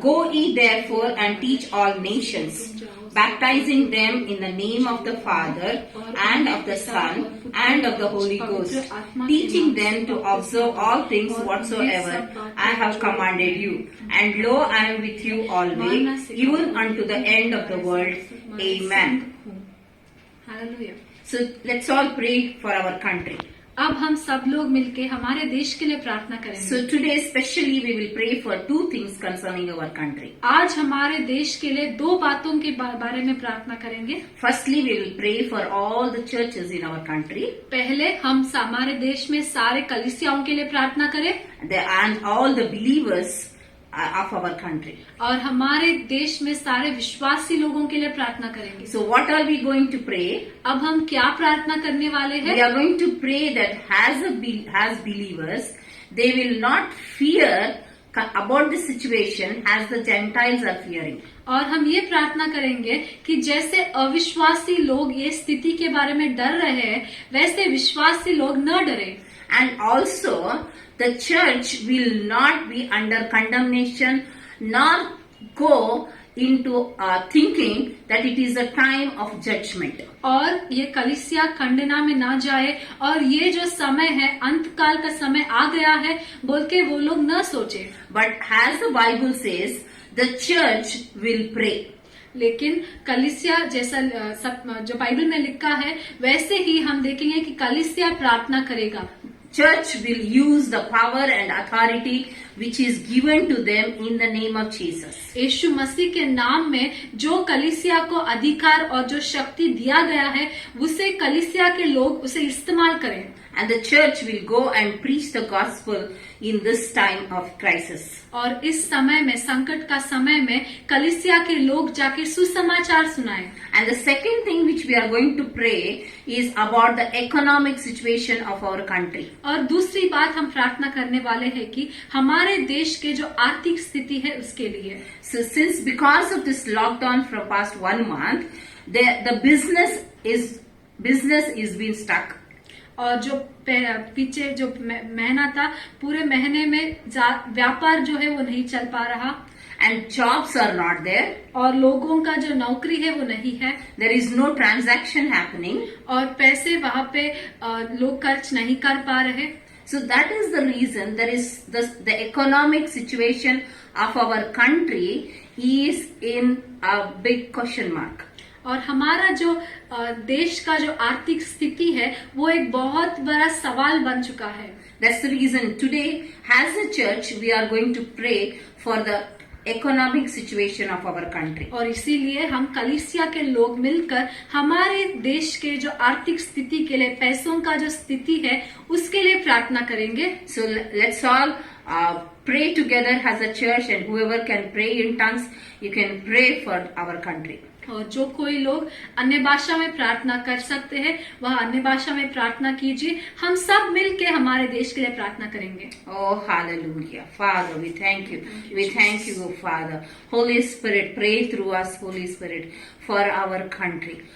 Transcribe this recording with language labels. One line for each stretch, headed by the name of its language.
English: Go ye therefore and teach all nations, baptizing them in the name of the Father and of the Son and of the Holy Ghost, teaching them to observe all things whatsoever I have commanded you. And lo, I am with you always, even unto the end of the world. Amen. Hallelujah. So let's all pray for our country.
Hindi: अब हम सब लोग मिलके हमारे देश के लिए प्रार्थना करेंगे.
English: So today especially we will pray for two things concerning our country.
Hindi: आज हमारे देश के लिए दो बातों के बारे में प्रार्थना करेंगे.
English: Firstly, we will pray for all the churches in our country.
Hindi: पहले हम हमारे देश में सारे कलीसियाओं के लिए प्रार्थना करें.
English: And all the believers of our country.
Hindi: और हमारे देश में सारे विश्वासी लोगों के लिए प्रार्थना करेंगे.
English: So what are we going to pray?
Hindi: अब हम क्या प्रार्थना करने वाले हैं?
English: We are going to pray that as believers, they will not fear about the situation as the Gentiles are fearing.
Hindi: और हम ये प्रार्थना करेंगे कि जैसे अविश्वासी लोग ये स्थिति के बारे में डर रहे हैं, वैसे विश्वासी लोग न डरे.
English: And also, the church will not be under condemnation nor go into thinking that it is a time of judgment.
Hindi: और ये कलीसिया खंडना में ना जाए और ये जो समय है अंतकाल का समय आ गया है बोल के वो लोग न सोचे.
English: But as the Bible says, the church will pray.
Hindi: लेकिन कलीसिया जैसा जो बाइबल में लिखा है वैसे ही हम देखेंगे कि कलीसिया प्रार्थना करेगा.
English: Church will use the power and authority which is given to them in the name of Jesus.
Hindi: यीशु मसीह के नाम में जो कलीसिया को अधिकार और जो शक्ति दिया गया है उसे कलीसिया के लोग उसे इस्तेमाल करें.
English: And the church will go and preach the gospel in this time of crisis.
Hindi: और इस समय में संकट का समय में कलीसिया के लोग जाके सुसमाचार सुनाएं.
English: And the second thing which we are going to pray is about the economic situation of our country.
Hindi: और दूसरी बात हम प्रार्थना करने वाले हैं कि हमारे देश के जो आर्थिक स्थिति है उसके लिए.
English: So since because of this lockdown for past 1 month, the business is being stuck.
Hindi: और जो पीछे जो महीना था पूरे महीने में व्यापार जो है वो नहीं चल पा रहा.
English: And jobs are not there.
Hindi: और लोगों का जो नौकरी है वो नहीं है.
English: There is no transaction happening.
Hindi: और पैसे वहाँ पे लोग खर्च नहीं कर पा रहे.
English: So that is the reason there is the economic situation of our country is in a big question mark.
Hindi: और हमारा जो देश का जो आर्थिक स्थिति है वो एक बहुत बड़ा सवाल बन चुका है.
English: That's the reason today as a church we are going to pray for the economic situation of our country.
Hindi: और इसीलिए हम कलीसिया के लोग मिलकर हमारे देश के जो आर्थिक स्थिति के लिए पैसों का जो स्थिति है उसके लिए प्रार्थना करेंगे.
English: So let's all pray together as a church, and whoever can pray in tongues, you can pray for our country.
Hindi: और जो कोई लोग अन्य भाषा में प्रार्थना कर सकते हैं वह अन्य भाषा में प्रार्थना कीजिए. हम सब मिलके हमारे देश के लिए प्रार्थना करेंगे.
English: Oh, hallelujah. Father, we thank you. We thank you, oh Father. Holy Spirit, pray through us, Holy Spirit, for our country.